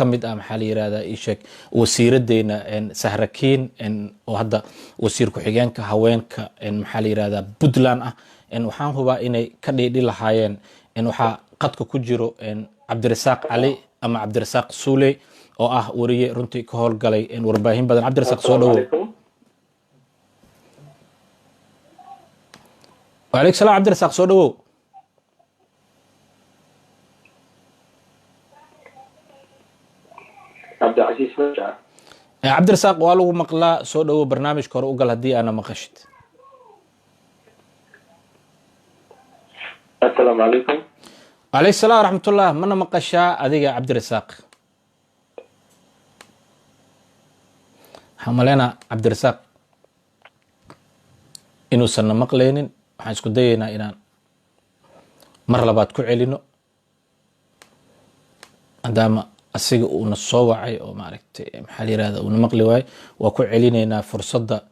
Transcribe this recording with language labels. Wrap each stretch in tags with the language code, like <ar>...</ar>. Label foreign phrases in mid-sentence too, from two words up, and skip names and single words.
<so>mid ah maxaa la yirahdaa isheeg wasiiradeena sahrakiin oo hadda wasiir ku-xigeenka haweenka maxaa la yirahdaa puntland ah waxaan hubaa inay ka dhiidhi lahaayeen waxaa qadka ku jiro cabdirasaaq cali ama cabdirasaaq suuley oo ah wariye runtii ka howlgalay warbaahin badan cabdirasaaq soo dhawow</so> <ar>وعليك السلام</ar> <so>عبد الرزاق soo dhawow cabdicasiis masha cabdirasaaq waa lagu maqlaa soo dhawow barnaamijka hore u gal haddii aana maqashid</so> <ar>السلام عليكم وعليك السلام ورحمة الله</ar> <so>mana maqashaa adiga cabdirasaaq waxaan maleynaa cabdirasaaq inuusanna maqlaynin waxaan isku dayaynaa inaan mar labaad ku celino maadaama asiga uuna soo wacay oo maaragtay maxaa la yirahdaa uuna maqli waayo waa ku celinaynaa fursadda</so>